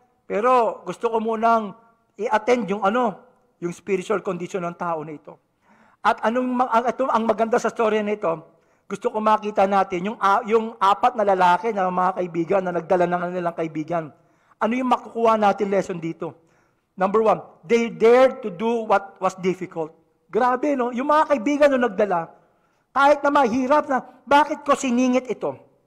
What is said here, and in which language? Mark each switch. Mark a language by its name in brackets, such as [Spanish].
[Filipino] Pero gusto ko munang i-attend yung spiritual condition ng tao na ito. At ang maganda sa story na ito, gusto ko makita natin yung apat na lalaki na mga kaibigan na nagdala ng kanilang kaibigan. Ano yung makukuha natin lesson dito? [English] Number 1, they dared to do what was difficult. [Filipino] Grabe, no? Yung mga kaibigan na nagdala, kahit na mahirap na, bakit ko siningit ito?